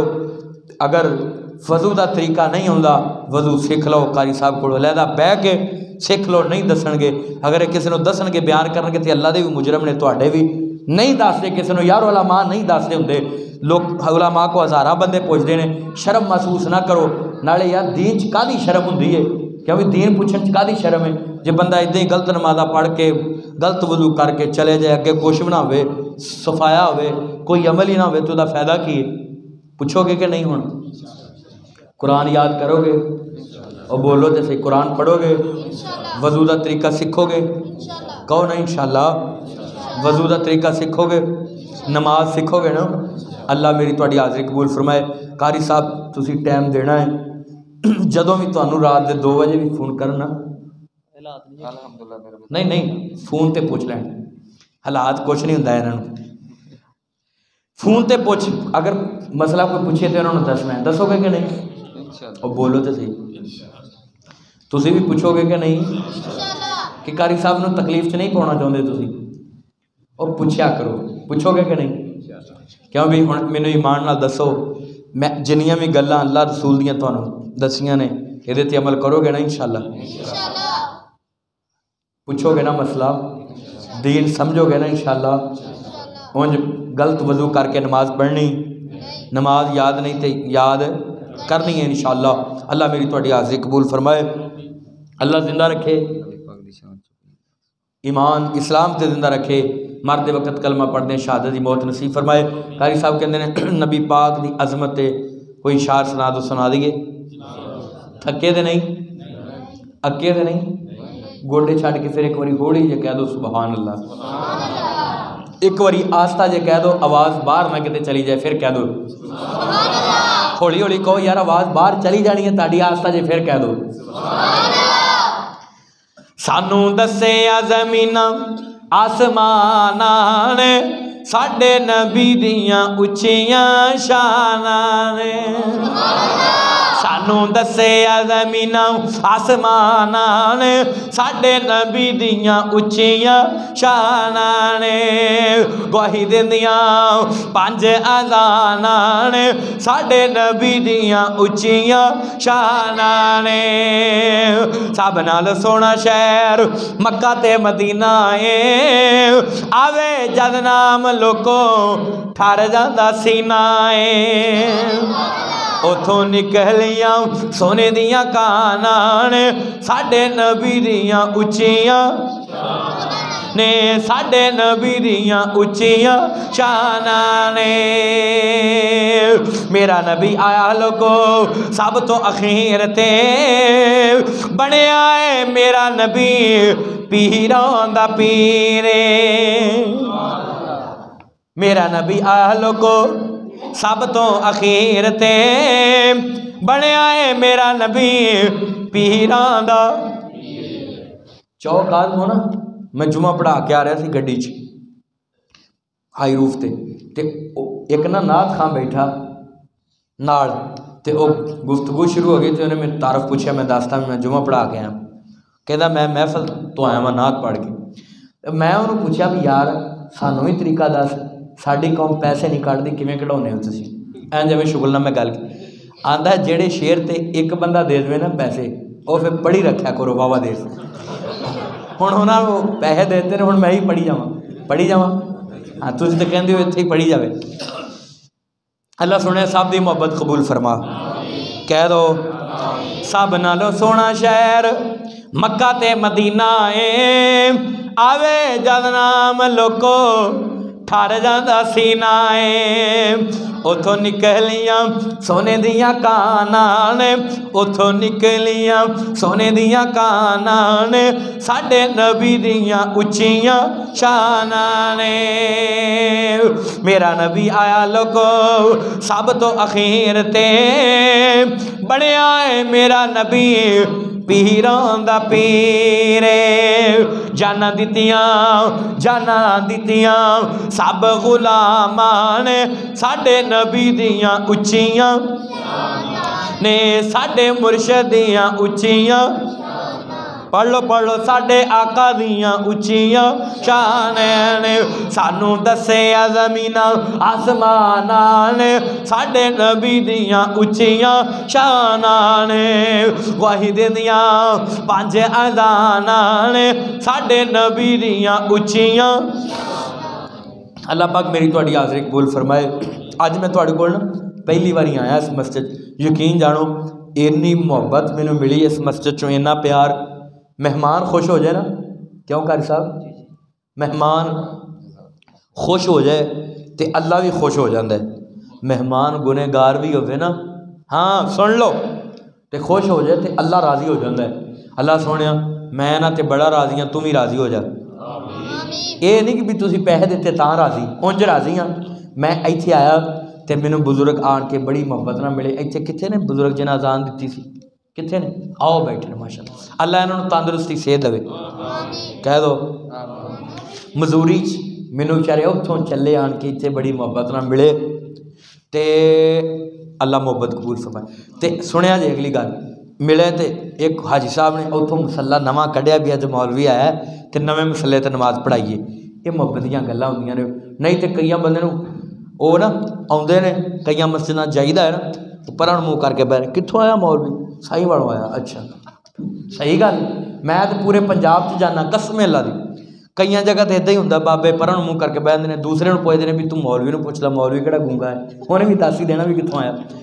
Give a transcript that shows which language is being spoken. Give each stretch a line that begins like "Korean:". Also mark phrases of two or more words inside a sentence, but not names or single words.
Punjabi: اگر وضو دا طریقہ نہیں آتا وضو سیکھ لو قاری صاحب کو علیحدہ بہ کے سیکھ لو. نہیں دسن گے اگر کسی نے دسن گے بیان کرن گے تو اللہ دے بھی مجرم نے تواڈے بھی نہیں دستے کسی نے یار علماء نہیں دستے ہوندے
Urdu: لوگ علماء کو ہزارہ بندے پوچھتے ہیں.
Punjabi: شرم محسوس نہ کرو نالے یار دین چ کادی شرم ہوندی ہے کیونکہ دین پوچھن چ کادی شرم ہے. جے بندہ ادھر ہی غلط نمازہ پڑھ کے غلط وضو کر کے چلے جائے اگے کچھ بھی نہ ہوئے صفایا ہوئے کوئی عمل ہی نہ ہوئے تو دا فائدہ کی ہے؟ پوچھو گے کہ نہیں؟ ہوں قرآن یاد کرو گے اور بولو تو صحیح قرآن پڑھو گے وضو دا طریقہ سیکھو گے کہو نا انشاءاللہ وضو دا طریقہ سیکھو گے نماز سیکھو گے نا. اللہ میری تہاڈی حاضری قبول فرمائے. قاری صاحب تسی ٹائم دینا ہے جدوں بھی تانوں رات دے 2 بجے بھی فون کرنا نہیں فون تے پوچھ لین حالات کچھ نہیں ہوندا انہاں نوں فون تے پوچھ اگر مسئلہ کوئی پوچھے تو انہوں نے دسنا ہے. دسو گے کہ نہیں؟ اور بولو تو صحیح تسی بھی پوچھو گے کہ نہیں کہ قاری صاحب نوں تکلیف چ نہیں پاؤنا چاہتے تسی اور پوچھیا کرو. پوچھو گے کہ نہیں؟ کیوں بھی ہوں مینوں ایمان نال دسو میں جنیاں بھی گلاں اللہ رسول دیاں تانوں دسیاں نے یہ تے عمل کرو گے نا انشاءاللہ؟ پوچھو گے نا مسئلہ دین سمجھو گے نا انشاءاللہ؟ اونج غلط وضو کر کے نماز پڑھنی نماز یاد نہیں تے یاد کرنی ہے انشاءاللہ۔ اللہ میری تہاڈی حاضری قبول فرمائے، اللہ زندہ رکھے، ایمان اسلام تے زندہ رکھے، مرد وقت کلمہ پڑھنے شہادت دی موت نصیب فرمائے۔ قاری صاحب کہندے نے نبی پاک دی عظمت تے کوئی اشعار سنا دو، سنا دیئے، تھکے دے نہیں، اکے دے نہیں، گوڑے چھاڑ کے پھر ایک واری ہوڑی جے کہہ دو
Arabic: سبحان اللہ،
Punjabi: ایک واری آستہ جے کہہ دو، آواز باہر نہ کتے چلی جائے، پھر کہہ دو ہوڑی ہوڑی کہو یار آواز باہر چلی جانی ہے تاڑی آستہ جے، پھر کہہ دو سانو دسیا زمینہ آسماناں نے ساڈے نبی دیاں اچھیاں شاناں نے، سانو دسیا زمینہ آسماناں نے ساڈے نبی دیاں اچھیاں شاناں نے، گواہی دیندیاں پانچ اذاناں نے ساڈے نبی دیاں اچھیاں شاناں نے، سب نال سونا شہر مکہ تے مدینہ اے، آوے جد نام لوکو ٹھر جاندا سینہ اے، اتھوں نکلیاں سونے دیاں کاناں نے ساڈے نبی دیاں اچھیاں نے، ساڈے نبی دیاں اچھیاں شاناں نے، میرا نبی آیا لوگو سب تو اخیر تے، بنیا ہے میرا نبی پیراں دا پیرے، میرا نبی آیا لوگو سب تو اخیر تے، بنیا ہے میرا نبی پیراں دا۔ چوک آدم ہونا میں جمعہ پڑھا کے آ رہا سی گڈی چ ہائی روف تے ایک نا نعت خان بیٹھا نال تے او گفتگو شروع ہو گئی تے انہیں میں تعارف پوچھا، میں دستا میں جمعہ پڑھا کے آیا، کہندا میں محفل تو آیا میں نعت پڑھ کے، میں انہوں پوچھا بھی یار سانوں ہی طریقہ دس، ساڈی قوم پیسے نہیں کٹ دی کیویں کਢاؤنے ہو تسی، این جویں شغل نہ میں گل کی، آندا جڑے شعر تے ایک بندہ دے دے نا پیسے او پھر پڑھی رکھیا کرو واوا دیر ہن انہاں کو پیسے دیتے نے، ہن میں ہی پڑھی جاواں ہاں تسی تے کہندے ہو ایتھے ہی پڑھی جاوے۔ اللہ سنے سب دی محبت قبول فرما، کہہ دو سب نالوں سونا شہر مکہ تے مدینہ اے، آوے جد نام لوکو ٹھر جاندا سینہ اے، اتھوں نکلیاں سونے دیاں کاناں نے، اتھوں نکلیاں سونے دیاں کاناں نے ساڈے نبی دیاں اچھیاں شاناں نے، میرا نبی آیا لوگو سب تو اخیر تے، بنیا ہے میرا نبی پیراں دا پیرے، جانا دتیاں سب غلامان نے ساڈے نبی دیاں اچھیاں نے، ساڈے مرشد دیاں اچھیاں، پڑھ لو ساڈے آقا دیاں اچھیاں شاناں نے، سانو دسیا زمینہ آسماناں نے ساڈے نبی دیاں اچھیاں شاناں نے، گواہی دیندیاں پانچ اذاناں نے ساڈے نبی دیاں اچھیاں۔ اللہ پاک میری تہاڈی حاضری قبول فرمائے۔ اج میں تہاڈے کول پہلی باری آیا اس مسجد، یقین جانو اینی محبت مینوں ملی اس مسجد چوں، اینا پیار، مہمان خوش ہو جائے نا، کیوں قاری صاحب مہمان خوش ہو جائے تے اللہ بھی خوش ہو جاندہ ہے، مہمان گنہگار بھی ہوئے نا، ہاں سن لو تے خوش ہو جائے تے اللہ راضی ہو جاندہ ہے۔ اللہ سونیا میں نا تے بڑا راضی ہاں، تم بھی راضی ہو جا، یہ نہیں کہ بھی تسی پیسے دیتے تاں راضی، انج راضی ہاں۔ میں ایتھے آیا تے مینوں بزرگ آن کے بڑی محبت نہ ملے، ایتھے کتنے نے بزرگ جنہاں اذان دیتی سی، کتنے نے آؤ بیٹھے ماشاءاللہ، اللہ انہوں نے تندرستی صحت دے، کہہ دو مزوری مینوں بیچارے اتھوں چلے آن کے ایتھے بڑی محبت نہ ملے تے اللہ محبت قبول فرمائے۔ تے سنیا جی اگلی گل ملے تے ایک حاجی صاحب نے اتھوں مسلح نواں کڈیا بھی اج مولوی آیا تے نویں مسلے تے نماز پڑھائیے، یہ محبت دیاں گلاں ہوندیاں نے، نہیں تے کئی بندے نوں او نا آؤندے نے کئی مسجداں جائیدا ہے نا پرن منہ کر کے بیٹھ، کتھوں آیا مولوی؟ سائی والوں آیا، اچھا صحیح گل، میں تو پورے پنجاب چ جانا قسم اللہ دی، کئی جگہ تے ادھر ہی ہوندا بابے پرن منہ کر کے بیٹھتے ہیں، دوسرے نوں پوچھتے ہیں بھی تو مولوی نوں پوچھ لا، مولوی کہڑا گونگا ہے، انہیں بھی دس ہی دینا بھی کتھوں آیا۔